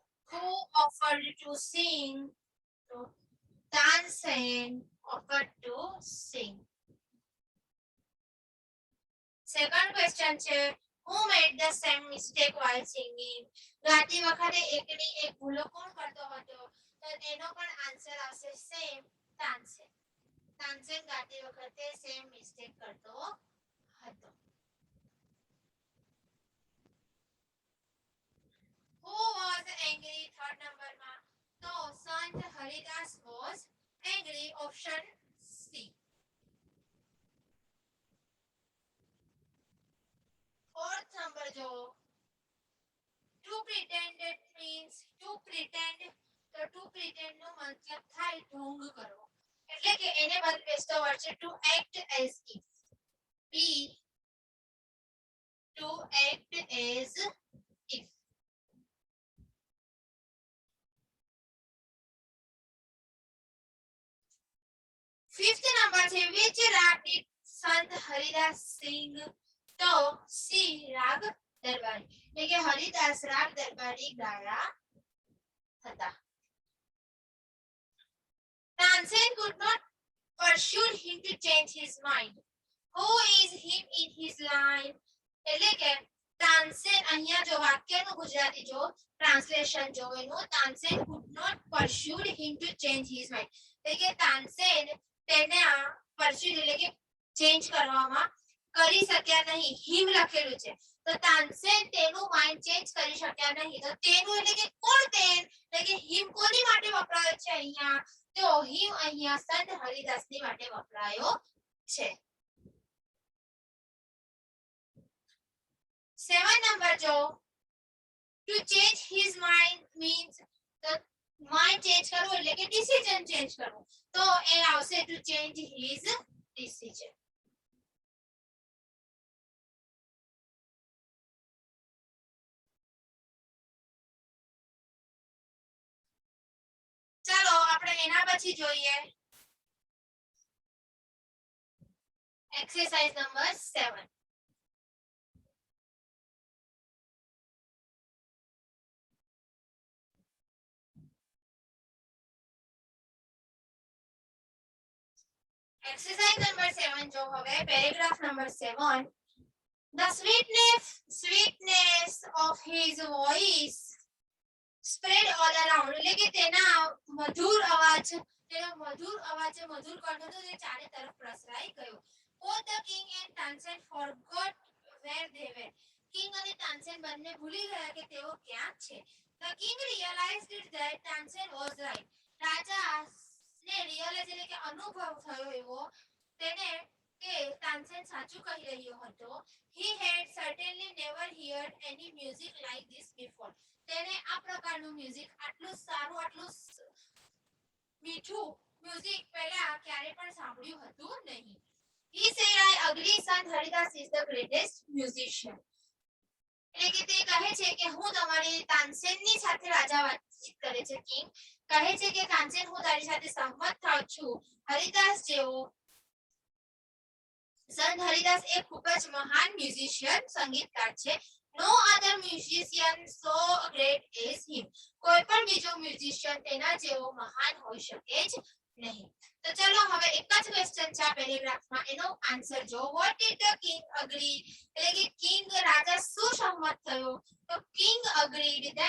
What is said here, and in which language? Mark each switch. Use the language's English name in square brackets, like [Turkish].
[English] who offered to sing તો Tansen offered to sing. Second question [Gujarati] છે [English] who made the same mistake while singing [Gujarati] ગાતી વખતે એકની એક ભૂલો કોણ કરતો હતો તો તેનો પણ આન્સર આવશે સેમ તાનસેન તાનસેન ગાતી વખતે સેમ મિસ્ટેક કરતો હતો. [English] who was angry third number માં તો Sant Haridas was angry option C. [Gujarati] fourth number જો [English] to pretend means to pretend [Gujarati] તો to pretend નો મતલબ થાય ઢોંગ કરવો એટલે કે એને બેસતો વર્ડ છે [English] to act as if [Gujarati] b to act as if. fifth number છે [English] which rag did Sant Haridas sing [Gujarati] તો C રાગ દરબારી એટલે કે હરિદાસ રાગ દરબારી ગાયા હતા. [English] Tansen could not pursue him to change his mind. Who is him in his line? [Gujarati] એટલે કે તાનસેન અહીંયા જો વાક્યનું ગુજરાતી જો ટ્રાન્સલેશન જો એનું Tansen [English] could not pursue him to change his mind [Gujarati] એટલે કે તાનસેન તેને pursue એટલે કે ચેન્જ કરવામાં કરી શક્યા નહીં હિમ લખેલું છે તો તાનસેન તેનું માઇન્ડ ચેન્જ કરી શક્યા નહીં તો તેનું એટલે કે કોણ તેન એટલે કે હિમ કોની માટે વપરાયો છે અહીંયા તો હિમ અહીંયા સંત હરિદાસની માટે વપરાયો છે. [English] 7 number જો to change his mind means the mind change કરવું [Gujarati] એટલે કે [English] decision change કરવું તો એ આવશે to change his decision. [Gujarati] ચાલો આપણે એના પછી જોઈએ [English] exercise number 7. exercise number 7 [Gujarati] જો હવે [English] paragraph number 7 the sweetness of his voice spread all around [Gujarati] એટલે કે તેના મધુર અવાજ તેનો મધુર અવાજ મધુર કંઠ હતો તે ચારે તરફ પ્રસરાઈ ગયો. [English] both the king and Tansen forgot where they were. [Gujarati] king અને તાનસેન બંને ભૂલી ગયા કે તેઓ ક્યાં છે. [English] the king realized that Tansen was right. [Gujarati] રાજા ને રિયલાઇઝ એટલે કે અનુભવ થયો એવો તેને કે તાનસેન સાચું કહી રહ્યો હતો. [English] he had certainly never heard any music like this before. [Gujarati] તેને આ પ્રકારનું મ્યુઝિક આટલું સારું આટલું મીઠું મ્યુઝિક પહેલા ક્યારે પણ સાંભળ્યું હતું નહીં. [English] he said I agree Sant Haridas is the greatest musician. [Gujarati] એટલે કે તે કહે છે કે હું તમારી તાનસેનની સાથે રાજા વાતચીત કરે છે કિંગ કહે છે કે તાનસેન હું તારી સાથે સહમત થાઉં છું. હરિદાસ જેવો સંત હરિદાસ એ ખૂબ જ મહાન મ્યુઝિશિયન સંગીતકાર છે. [English] No other musician so great as him. [Gujarati] કોઈ પણ બીજો મ્યુઝિશિયન તેના જેવો મહાન હોઈ શકે જ નહીં. તો ચલો હવે એક જ ક્વેશ્ચન છે આ પેરેગ્રાફમાં એનો આન્સર જો [English] what did the king agree [Gujarati] એટલે કે કિંગ રાજા શું સહમત થયો તો [English] king agreed